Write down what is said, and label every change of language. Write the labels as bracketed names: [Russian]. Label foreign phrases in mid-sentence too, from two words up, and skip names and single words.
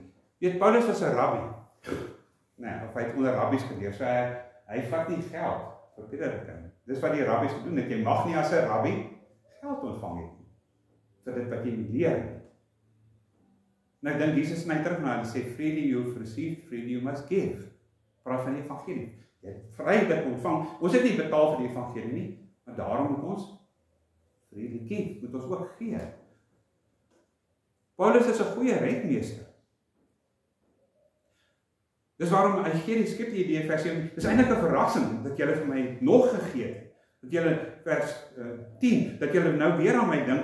[Afrikaans] Weet, Paulus was 'n rabbi, of hy het onder rabbies geleer, so hy vat nie geld vir prediking. Dis wat die rabbies gedoen het, jy mag nie as 'n rabbi geld ontvang het nie, vir dit wat jy leer nie. Nou ek dink Jesus sny terug na, hy sê, [English] freely you've received, freely you must give. [Afrikaans] Praat van die evangelie. Jy het vrylik ontvang. Ons het nie betaal vir die evangelie nie, maar daarom moet ons [English] freely give, [Afrikaans] moet ons ook gee. Paulus is 'n goeie rentmeester. Dis waarom hy gee die skep die idee vers 1, dis eintlik 'n verrassing dat julle vir my nog gegee het. Dat julle vers 10, dat julle nou weer aan my dink.